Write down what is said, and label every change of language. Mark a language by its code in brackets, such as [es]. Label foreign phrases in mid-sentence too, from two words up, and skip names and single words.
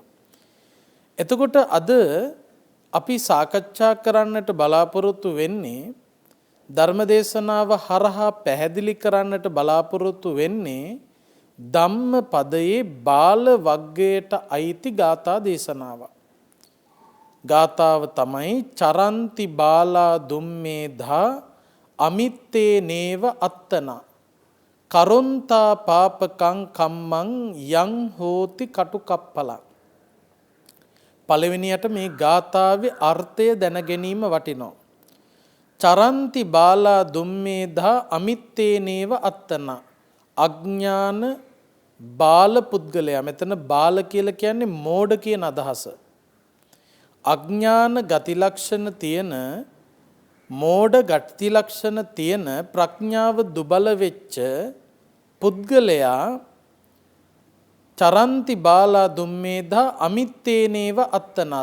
[si] එතකොට අද අපි සාකච්ඡා කරන්නට බලාපොරොත්තු වෙන්නේ ධර්මදේශනාව හරහා පැහැදිලි කරන්නට බලාපොරොත්තු වෙන්නේ ධම්මපදයේ බාල වග්ගයට අයිති ගාථා දේශනාව. ගාථාව තමයි [pi] චරන්ති බාලා දුම්මේධා අමිත්තේ නේව අත්තනා කරොන්තා පාපකං කම්මං යං හෝති කටුකප්පලං. [si] පළවෙනියට මේ ගාථාවේ අර්ථය දැන ගැනීම වටිනවා. [pi] චරන්ති බාලා දුම්මේධා අමිත්තේ නේව අත්තනා. [si] අඥාන බාල පුද්ගලයා. මෙතන බාල කියලා කියන්නේ මෝඩ කියන අදහස. අඥාන ගති ලක්ෂණ තියෙන මෝඩ ගති ලක්ෂණ තියෙන ප්‍රඥාව දුබල වෙච්ච පුද්ගලයා [pi] චරන්ති බාලා දුම්මේධා අමිත්තේනේව අත්තනා.